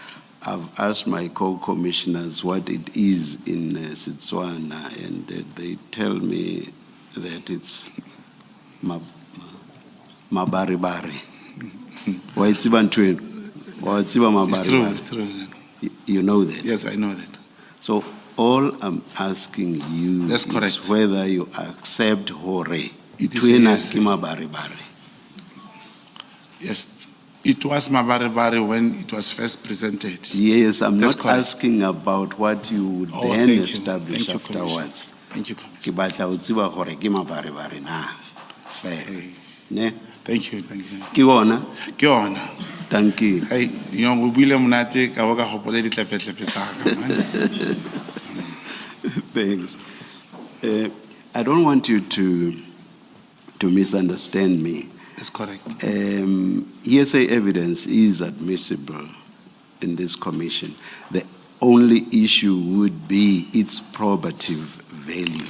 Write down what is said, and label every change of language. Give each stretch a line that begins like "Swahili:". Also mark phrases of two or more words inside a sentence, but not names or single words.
English: I've asked my co-commissioners what it is in Setswana, and they tell me that it's mabaribari. It's true. You know that? Yes, I know that. So all I'm asking you That's is correct. whether you accept hore. It is a Twina yes.
Southern Sotho: ke mabarebare.
English: Yes, it was Mabarebare when it was first presented. Yes, I'm That's not correct. asking about what you would Oh, then thank you. establish Thank you, Commissioner. afterwards. Thank you, Commissioner.
Southern Sotho: Ke batla ho tseba hore ke mabarebare na.
English: Fair. Ne? Thank you, thank you.
Southern Sotho: Ke ona? Ke yona.
English: Thank you.
Tswana: Hey, yo go buile monate ka bo ka gopola ditlepetlep tsa ka.
English: Thanks. I don't want you to misunderstand me. That's correct. Hearsay evidence is admissible in this commission. The only issue would be its probative value.